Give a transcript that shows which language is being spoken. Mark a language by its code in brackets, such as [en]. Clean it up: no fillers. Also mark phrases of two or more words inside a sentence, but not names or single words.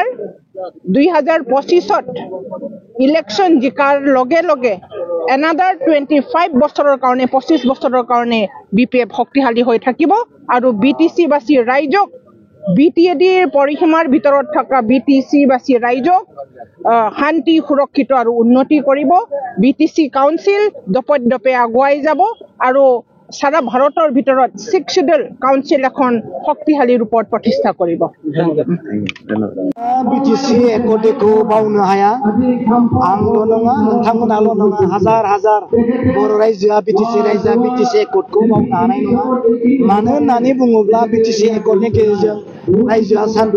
[as] 2025ত ইলেকশ্যন জিকাৰ লগে লগে এনাডাৰ 25 বছৰৰ কাৰণে 25 বছৰৰ কাৰণে বিপিএফ শক্তিশালী হৈ থাকিব আৰু বিটিচিবাসী ৰাইজক বিটিএডিৰ পৰিসীমাৰ ভিতৰত থকা বিটিচিবাসী ৰাইজক শান্তি সুৰক্ষিত আৰু উন্নতি কৰিব। বিটিচি কাউন্সিল দপে আগুৱাই যাব আৰু সারা ভাৰতৰ ভিতৰত 6 শিডিউল কাউন্সিল এখন শক্তিশালী ৰূপত প্ৰতিষ্ঠা কৰিব [brx] बिटिसि एकर्डखौ बावनो हाया आंल' नङा नोंथांमोनाल' नङा हाजार हाजार बर' रायजोआ बिटिसि रायजोआ बिटिसि एकर्डखौ बावनो हानाय नङा मानो होननानै बुङोब्ला बिटिसि एकर्डनि गेजेरजों रायजोआ सान्थि